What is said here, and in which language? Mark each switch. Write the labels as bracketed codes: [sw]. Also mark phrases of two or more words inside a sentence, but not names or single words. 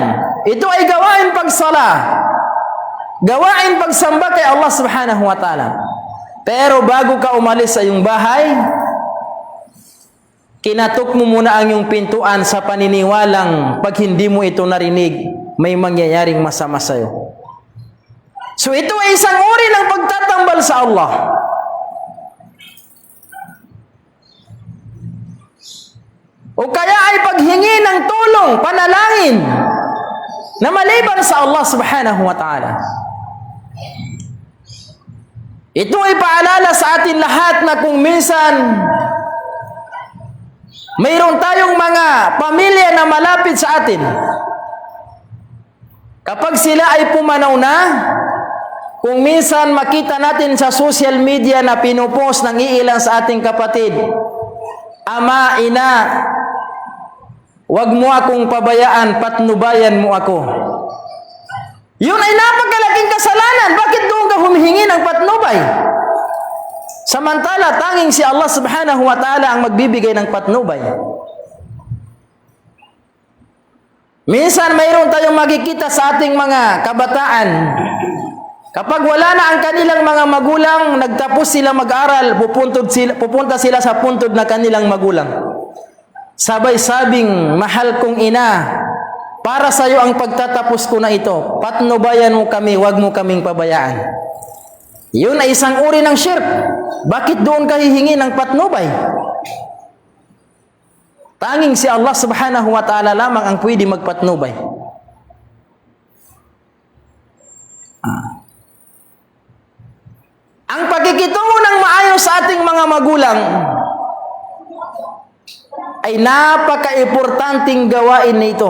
[tl] Ito ay gawain pagsala, gawain pagsamba kay [ar] الله سبحانه وتعالى. [tl] Pero bago ka umalis sa iyong bahay, kinatok mo muna ang iyong pintuan sa paniniwalang pag hindi mo ito narinig, may mangyayaring masama sa iyo. So ito ay isang uri ng pagtatambal sa Allah. O kaya ay paghingi ng tulong, panalangin, na maliban sa [ar] الله سبحانه وتعالى. [tl] Ito ay paalala sa atin lahat na kung minsan mayroon tayong mga pamilya na malapit sa atin, kapag sila ay pumanaw na, kung minsan makita natin sa [en] social media [tl] na pinupost ng iilang sa ating kapatid, ama, ina, wag mo akong pabayaan, patnubayan mo ako. Yun ay napakalaking kasalanan. Bakit doon ka humihingi ng patnubay? Samantala, tanging si [ar] الله سبحانه وتعالى [tl] ang magbibigay ng patnubay. Minsan mayroon tayong makikita sa ating mga kabataan, kapag wala na ang kanilang mga magulang, nagtapos sila mag-aral, pupunta sila sa puntod na kanilang magulang. Sabay sabing, mahal kong ina, para sa iyo ang pagtatapos ko na ito, patnubayan mo kami, wag mo kaming pabayaan. Yun ay isang uri ng shirk. Bakit doon ka hihingi ng patnubay? Tanging si [ar] الله سبحانه وتعالى [tl] lamang ang pwede magpatnubay. Ang pagkikitungo ng maayos sa ating mga magulang ay napaka-importanting gawain na ito.